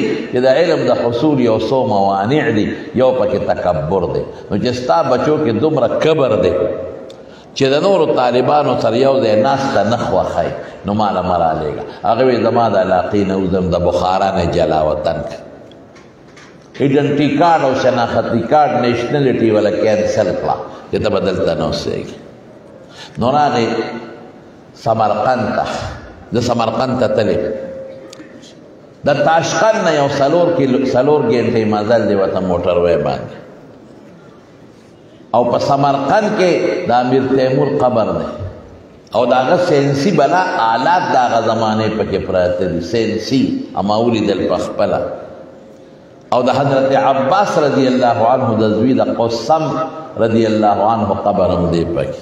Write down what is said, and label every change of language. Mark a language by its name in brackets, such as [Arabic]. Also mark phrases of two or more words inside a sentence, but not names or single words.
[Pashto] چې د علم د حصول یو څو موانع دي یو پکې تکبر دی نو چې ستا بچو کې دومره کبر دی چې د نورو طالبانو سره یو ځای ناسته نه خوښوي نو ماله مه رالیږه هغه وایي زما د علاقې نه وځم د بخارا نه جلا وطن [English] identity card [Pashto] او شناختی کارڈ نیشنلٹی والا کینسل کړه چې ته به دلته نه اوسېږي. نو راغی سمرقند ته، د سمرقند ته تللی، د تاشقند نه یو 4 ګنټې مزل دی ورته موټروی باندې، او په سمرقند کې د امیر تیمور قبر دی او د هغه سینسي بلا آلات د هغه زمانې پکې پراته دي، سینسي اما ولیدل په خپله، او د حضرت عباس رضی الله عنه د زوی د قسم رضی الله عنه قبر هم دی پکې.